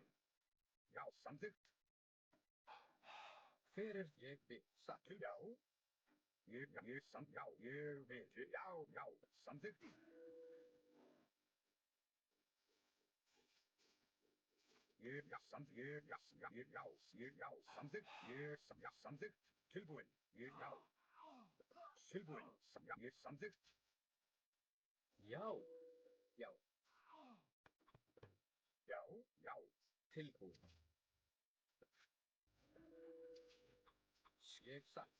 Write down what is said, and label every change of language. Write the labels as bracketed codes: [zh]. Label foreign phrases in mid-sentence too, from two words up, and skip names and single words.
[is] Já, samþykkt. Hver er? Ég vil. Satt. Já. Ég. Já. Ég vil. Já. Já. Samþykkt. Ég. Ja, samþykkt. Ja. Ja. Samþykkt. Jeg. Ja, samþykkt. Tilbúin. Jeg. Já. Tilbúin. Ja. Ég. Samþykkt. Já. Já. Já. Já. Tilbúin. Ég satt.